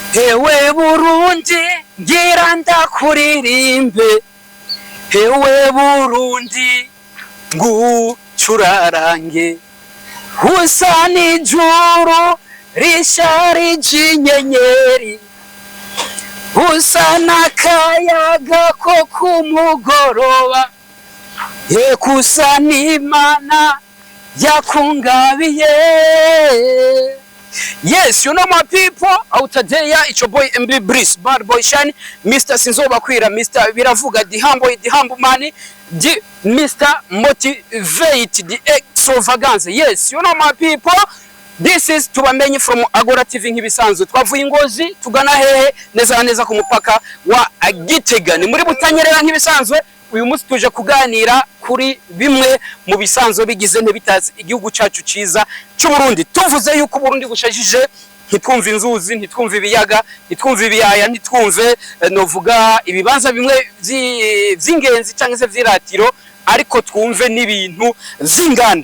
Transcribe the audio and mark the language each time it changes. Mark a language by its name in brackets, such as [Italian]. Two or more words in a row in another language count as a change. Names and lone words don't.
[Rundi] Hewe Burundi ngira ndakuririmbe, hewe Burundi ngucurarange, usa n'ijuru risharije inyenyeri, usa n'akayaga ko kumugoroba, kusa n'Imana yakungabiye. [English] Yes, you know my people, out there, it's your boy MB Breeze, Bad Boy Shine, Mr. Sinzoba Kwira, Mr. Biravuga, the humble man, the Mr. Motivate, the extravagance. Yes, you know my people, this is tubamenye from Agora TV nk'ibisanzwe. [Rundi] Twavuye Ngozi tugana hehe neza neza ku mupaka wa Gitega. Ni muri Butanyerera nk'ibisanzwe. Uyu munsi tuje kuganira kuri bimwe mu bisanzwe bigize ntibitazi igihugu cyacu ciza cy'u Burundi. Tuvuze yuko Burundi bushajije, ntitwumve inzuzi, ntitwumve ibiyaga, ntitwumve ibiyaya, ntitwumve novuga ibibanza bimwe vy'ingenzi cyangwa se vyiratiro, ariko twumve n'ibintu z'inganda.